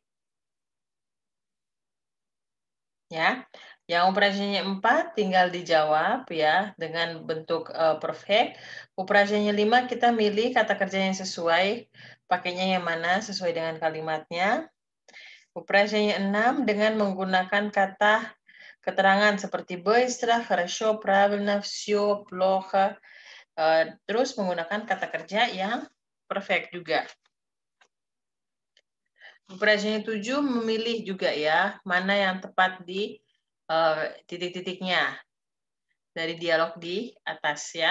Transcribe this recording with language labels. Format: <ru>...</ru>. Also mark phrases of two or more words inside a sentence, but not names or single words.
<id>Ya, yang operasinya 4 tinggal dijawab ya dengan bentuk perfect. Operasinya 5 kita milih kata kerja yang sesuai, pakainya yang mana sesuai dengan kalimatnya. Operasinya 6 dengan menggunakan kata keterangan seperti</id> <ru>быстро, хорошо, правильно, все, плохо.</ru> <id>Terus menggunakan kata kerja yang perfect juga. Operasinya 7 memilih juga ya, mana yang tepat di titik-titiknya dari dialog di atas ya.</id>